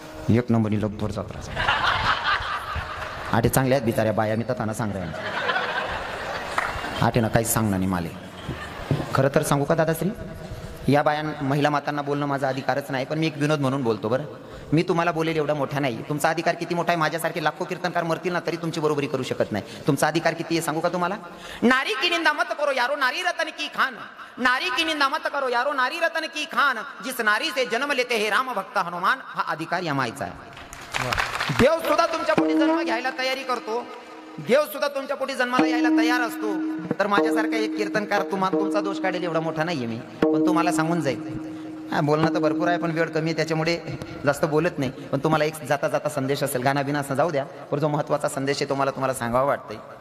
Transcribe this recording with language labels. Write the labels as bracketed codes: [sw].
[mr] एक नंबरनी लगभग जात रास आटे चांगल्या आहेत बिचाऱ्या बाया, मी तर सांग रे आटे ना काहीच सांगणार नाही माले. खरं तर सांगू का दादाश्री, या बायां महिला मातांना बोलणं माझा अधिकारच नाही, पण मी एक विनोद म्हणून बोलतो. बरं मी तुम्हाला बोलेल एवढा मोठा नाही, तुमचा अधिकार किती मोठा आहे. माझ्यासारखे लाखो कीर्तनकार मरतील ना तरी तुमची बरोबरी करू शकत नाही. तुमचा अधिकार किती आहे सांगू का तुम्हाला. [hi] नारी की निंदा मत करो यारो नारी रतन की खान, नारी की निंदा मत करो यारो नारी रतन की खान, जिस नारी से जन्म लेते हे राम भक्त हनुमान, [mr] हा अधिकार या मायचा आहे. देव सुद्धा तुमच्या पोटी जन्म घ्यायला तयारी करतो, देव सुद्धा तुमच्या पोटी जन्माला यायला तयार असतो. तर माझ्यासारखा एक कीर्तनकार तुमचा दोष काढेल एवढा मोठा नाहीये मी, पण तुम्हाला सांगून जाईल. बोलणं तर भरपूर आहे पण वेळ कमी आहे, त्याच्यामुळे जास्त बोलत नाही. पण तुम्हाला एक जाता जाता संदेश असेल, गाणं बिना असं जाऊ द्या, पण जो महत्त्वाचा संदेश आहे तुम्हाला सांगावा वाटतंय.